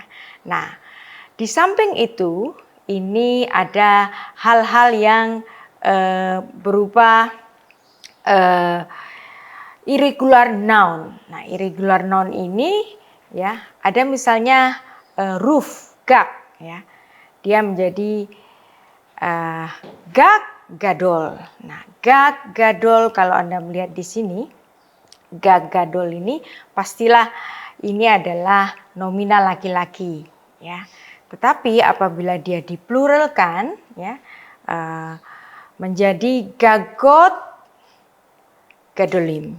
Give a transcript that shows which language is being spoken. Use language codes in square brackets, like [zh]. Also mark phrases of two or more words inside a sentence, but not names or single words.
[id] Nah, di samping itu, ini ada hal-hal yang berupa [en] irregular noun. [id] Nah, [en] irregular noun [id] ini, ya, ada misalnya roof, gag, ya. Dia menjadi [he] גג גדול. [id] Nah, [he] גג גדול [id] kalau Anda melihat di sini, [he] גג גדול [id] ini pastilah ini adalah nominal laki-laki, ya. Tetapi apabila dia dipluralkan, ya, menjadi [he] גגות גדולים.